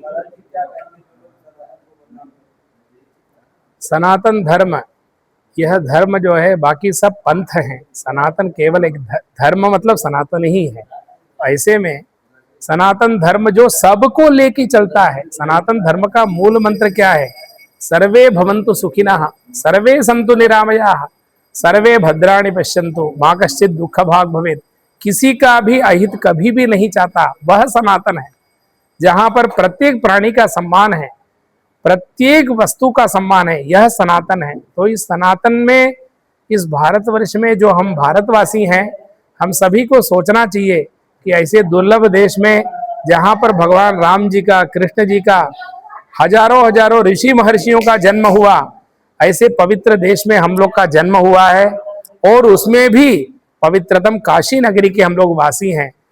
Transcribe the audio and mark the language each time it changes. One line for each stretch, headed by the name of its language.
Hindi: महाराज जी, क्या कहेंगे जो लोग सनातन को बदनाम करते हैं? सनातन धर्म, यह धर्म जो है, बाकी सब पंथ हैं, सनातन केवल एक धर्म मतलब सनातन ही है। ऐसे में सनातन धर्म जो सबको लेके चलता है, सनातन धर्म का मूल मंत्र क्या है?
Sanskrit: सर्वे भवन्तु सुखिनः, सर्वे सन्तु निरामयाः, सर्वे भद्राणि पश्यन्तु, मा कश्चित् दुःख भाग् भवेत्।
Hindi: किसी का भी अहित कभी भी नहीं चाहता, वह सनातन है। जहाँ पर प्रत्येक प्राणी का सम्मान है, प्रत्येक वस्तु का सम्मान है, यह सनातन है। तो इस सनातन में, इस भारतवर्ष में जो हम भारतवासी हैं, हम सभी को सोचना चाहिए कि ऐसे दुर्लभ देश में जहाँ पर भगवान राम जी का, कृष्ण जी का, हजारों हजारों ऋषि महर्षियों का जन्म हुआ, ऐसे पवित्र देश में हम लोग का जन्म हुआ है और उसमें भी पवित्रतम काशी नगरी के हम लोग वासी हैं।